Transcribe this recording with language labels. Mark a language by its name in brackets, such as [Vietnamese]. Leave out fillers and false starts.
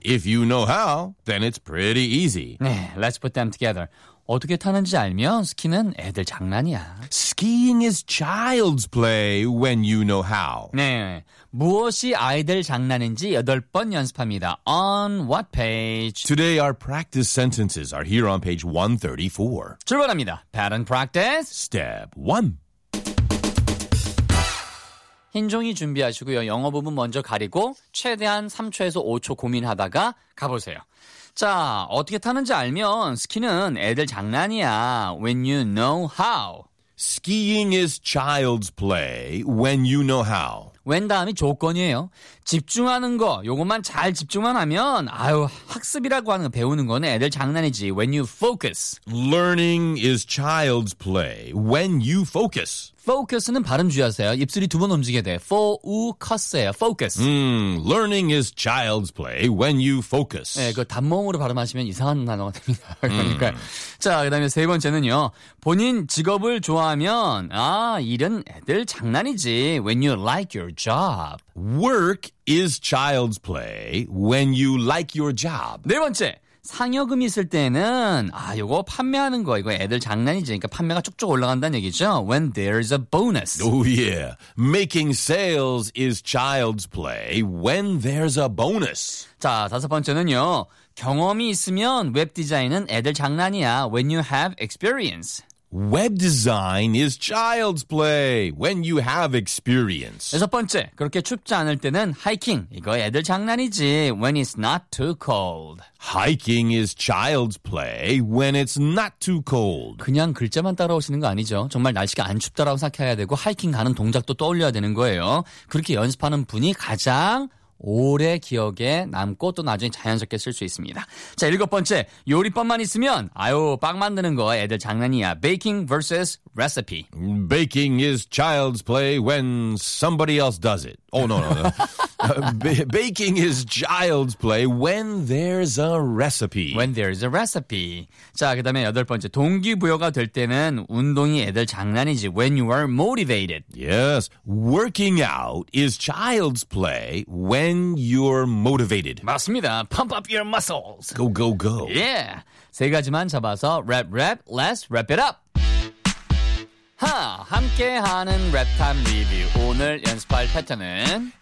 [English] If you know how, then it's pretty easy. 네, let's put them together. [Korean] 어떻게 타는지 알면 스키는 애들 장난이야. [English] Skiing is child's play when you know how. [Korean] 네. 무엇이 아이들 장난인지 여덟 번 연습합니다. [English] On what page? Today our practice sentences are here on page 134. [Korean] 출발합니다. [English] Pattern practice. Step 1. [Korean] 흰 종이 준비하시고요. 영어 부분 먼저 가리고 최대한 3초에서 5초 고민하다가 가보세요. 자, 어떻게 타는지 알면 스키는 애들 장난이야. [English] When you know how. Skiing is child's play when you know how. [Korean] When 다음이 조건이에요. 집중하는 거, 요것만 잘 집중만 하면 아유, 학습이라고 하는 거, 배우는 거는 애들 장난이지. [English] When you focus. Learning is child's play when you focus. [Korean] Focus는 발음 주의하세요. 입술이 두 번 움직여야 돼. [English] For, u, cus예요. Focus. Learning is child's play when you focus. [Korean] 네, 그 단모음으로 발음하시면 이상한 단어가 됩니다. 그러니까 자, 그다음에 세 번째는요. 본인 직업을 좋아하면 아, 일은 애들 장난이지. [English] When you like your job. Work is child's play when you like your job. [Korean] 네 번째. 상여금이 있을 때는 아 요거 판매하는 거 이거 애들 장난이지 그러니까 판매가 쭉쭉 올라간다는 얘기죠. [English] When there's a bonus. Oh yeah. Making sales is child's play when there's a bonus. [Korean] 자, 다섯 번째는요. 경험이 있으면 웹 디자인은 애들 장난이야. [English] When you have experience. Web design is child's play when you have experience. [Korean] 여섯 번째, 그렇게 춥지 않을 때는 hiking. 이거 애들 장난이지. [English] When it's not too cold. Hiking is child's play when it's not too cold. [Korean] 그냥 글자만 따라오시는 거 아니죠. 정말 날씨가 안 춥다라고 생각해야 되고 hiking 가는 동작도 떠올려야 되는 거예요. 그렇게 연습하는 분이 가장 오래 기억에 남고 또 나중에 자연스럽게 쓸 수 있습니다. 자, 일곱 번째. 요리법만 있으면 아유, 빵 만드는 거 애들 장난이야. [English] Baking versus recipe. Baking is child's play when somebody else does it. Oh, no, no, no. Baking is child's play when there's a recipe. When there's a recipe. [Korean] 자, 그 다음에 여덟 번째. 동기부여가 될 때는 운동이 애들 장난이지. [English] When you are motivated. Yes. Working out is child's play when you're motivated. [Korean] 맞습니다. [English] Pump up your muscles. Go, go, go. [Korean] Yeah. 세 가지만 잡아서 랩, 랩, [English] let's wrap it up. [Korean] 하, 함께하는 랩탐 리뷰. 오늘 연습할 패턴은